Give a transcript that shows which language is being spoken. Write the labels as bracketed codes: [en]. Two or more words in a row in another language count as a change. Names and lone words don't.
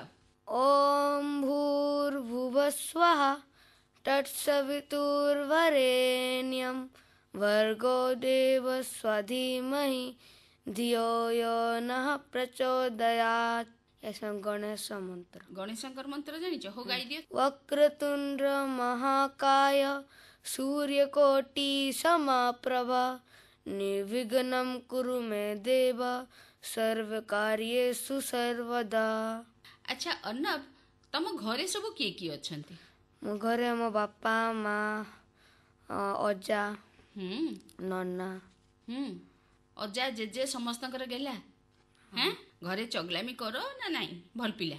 [sa] ଓಂ ଭୂର୍ଭୁବସ୍ୱଃ ତତ୍ସବିତୁର୍ବରେଣ୍ୟଂ ଭର୍ଗୋ ଦେବସ୍ୟ ଧୀମହି ଧିୟୋ ୟୋ ନଃ ପ୍ରଚୋଦୟାତ୍। [or] ଗଣେଶ ମନ୍ତ୍ର। ଗଣେଶଙ୍କର ମନ୍ତ୍ର ଜାଣିଛ? ହଉ ଗାଇଦିଅ। [sa] वक्रतुण्ड महाकाय सूर्यकोटि समप्रभ निर्विघ्नं कुरु मे देव सर्वकार्येषु सर्वदा। [or] ଆଚ୍ଛା ଅର୍ଣ୍ଣବ, ତମ ଘରେ ସବୁ କିଏ କିଏ ଅଛନ୍ତି? ମୋ ଘରେ ମୋ ବାପା ମା ଅଜା ହୁଁ ନନା। ହୁଁ ଅଜା ଜେଜେ ସମସ୍ତଙ୍କର ଗେଲା? ହଁ, ଘରେ ଚଗଲାମି କର ନା ନାଇଁ? ଭଲ ପିଲା?